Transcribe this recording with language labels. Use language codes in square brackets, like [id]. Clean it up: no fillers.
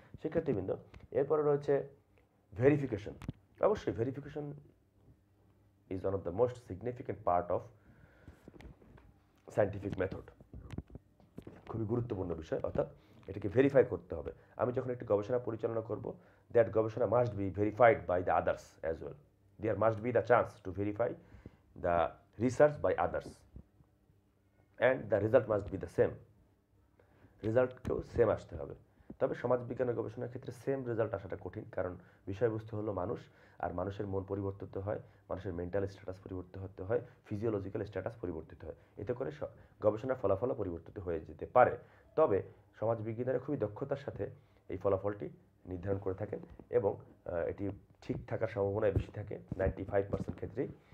[bn] শিক্ষার্থীবৃন্দ, এরপরে রয়েছে ভেরিফিকেশন। অবশ্যই [en] Verification is one of the most significant part of scientific method. [bn] খুবই গুরুত্বপূর্ণ বিষয়, অর্থাৎ এটাকে ভেরিফাই করতে হবে। আমি যখন একটি গবেষণা পরিচালনা করব, [en] That গবেষণা must be verified by the others as well. There must be the chance to verify the research by others and the result must be the same. [bn] রেজাল্টকেও same আসতে হবে। তবে সমাজবিজ্ঞানের গবেষণার ক্ষেত্রে সেম রেজাল্ট আসাটা কঠিন, কারণ বিষয়বস্তু হলো মানুষ, আর মানুষের মন পরিবর্তিত হয়, মানুষের মেন্টাল স্ট্যাটাস পরিবর্তিত হয়, ফিজিওলজিক্যাল স্ট্যাটাস পরিবর্তিত হয়, এতে করে গবেষণার ফলাফলও পরিবর্তিত হয়ে যেতে পারে। তবে সমাজবিজ্ঞানীরা খুবই দক্ষতার সাথে এই ফলাফলটি নির্ধারণ করে থাকেন এবং এটি ঠিক থাকার সম্ভাবনায় বেশি থাকে 95% ক্ষেত্রেই।